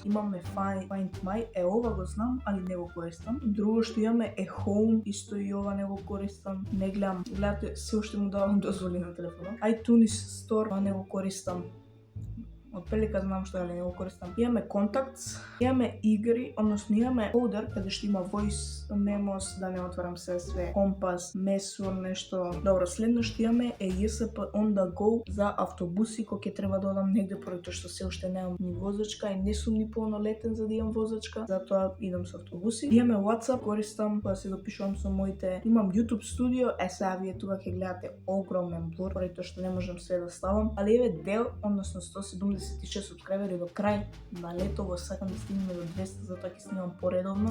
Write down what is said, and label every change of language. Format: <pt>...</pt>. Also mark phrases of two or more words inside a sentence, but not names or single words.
<mk>Имаме Find My, ова го знам, али не го користам. Друго што имаме е Home, исто и ова не го користам. Не гледам, гледате, се уште му давам дозволи на телефонот. iTunes Store, ова не го користам. Од прилика знам што не го користам. Имаме Contacts, имаме игри, односно имаме folder каде што има</mk> <en>voice memos,</en> <mk>да не отварам све, компас, месур, нешто. Добро, следно што имаме е JSP</mk> <en>on the go</en> <mk>за автобуси кога ќе треба да одам негде, поради тоа што се уште немам ни возачка и не сум ни полнолетен за да имам возачка, затоа идам со автобуси. Имаме WhatsApp, користам кога се допишувам со моите. Имам YouTube Studio, сега вие тука ќе гледате огромен блур, поради тоа што не можам се да ставам, али еве дел, односно 176 субскрайбери до крај на летово, сакам да стигнеме до 200, затоа ќе снимам поредовно.</mk>